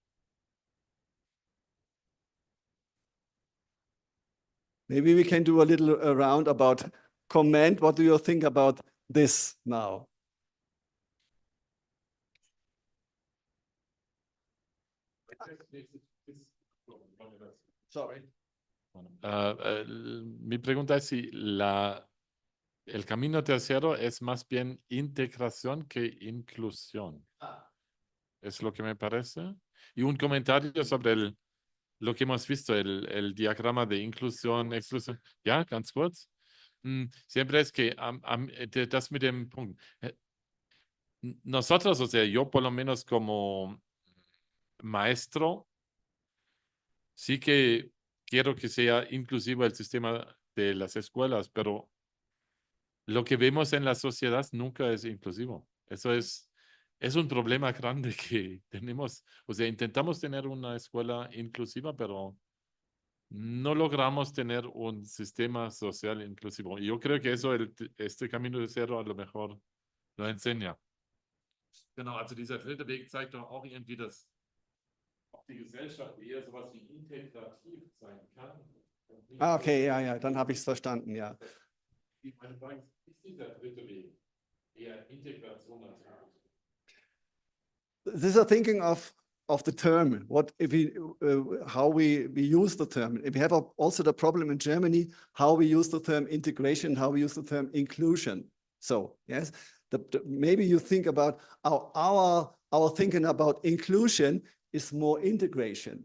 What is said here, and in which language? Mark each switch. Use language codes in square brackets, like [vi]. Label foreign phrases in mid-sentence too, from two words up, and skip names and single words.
[en] Maybe we can do a little around about comment. What do you think about this now? Sorry. [es] Mi pregunta es si el camino tercero es más bien integración que inclusión. Es lo que me parece. Y un comentario sobre lo que hemos visto, el diagrama de inclusión, exclusión. [de] Ja, ganz kurz. [es] Siempre es que [de] das mit dem Punkt. [es] Nosotros, o sea, yo por lo menos como maestro, sí que quiero que sea inclusivo el sistema de las escuelas, pero lo que vemos en la sociedad nunca es inclusivo. Eso es un problema grande que tenemos. O sea, intentamos tener una escuela inclusiva, pero no logramos tener un sistema social inclusivo. Y yo creo que eso, este camino de cero a lo mejor lo enseña. [de] Genau, also dieser dritte Weg zeigt doch auch irgendwie, dass auch die Gesellschaft eher sowas wie integrativ sein kann. Ah, okay, ja, dann habe ich es verstanden, ja. Meine Frage ist dieser dritte Weg eher Integration als [en] This is a thinking of the term. What if we how we use the term? If we have also the problem in Germany, how we use the term integration, how we use the term inclusion. So yes, maybe you think about our thinking about inclusion is more integration.